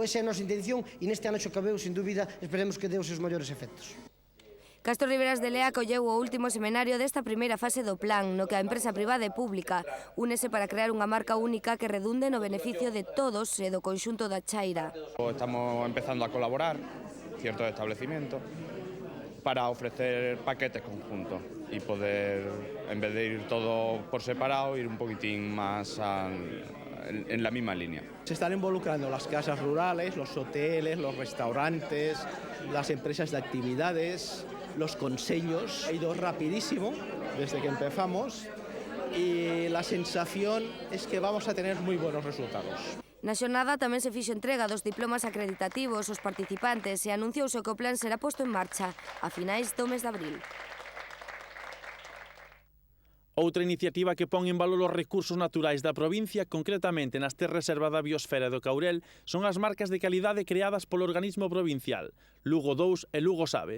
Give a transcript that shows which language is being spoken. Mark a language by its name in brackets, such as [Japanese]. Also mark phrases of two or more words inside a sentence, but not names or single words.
[Galician] Esa é a nosa intención e neste ano Xacobeo, sin dúbida, esperemos que dé os seus maiores efectos. Castro Riberas de Lea acolleu o último seminario desta primeira fase do plan, no que a empresa privada e pública únese para crear unha marca única que redunde no beneficio de todos e do conxunto da Chaira. [Spanish] Estamos empezando a colaborar ciertos establecimientos para ofrecer paquetes conjuntos y poder, en vez de ir todo por separado, ir un poquitín más en la misma línea. Se están involucrando las casas rurales, los hoteles, los restaurantes, las empresas de actividades, los consellos. Ha ido rapidísimo desde que empezamos y la sensación es que vamos a tener muy buenos resultados. [Galician] Na xornada tamén se fixo entrega dos diplomas acreditativos aos participantes e anunciouse que o plan será posto en marcha a finais do mes de abril. Outra iniciativa que pon en valor os recursos naturais da provincia, concretamente nas terras reservas da biosfera do Courel, son as marcas de calidade creadas polo organismo provincial, Lugo 2 e Lugo Sabe.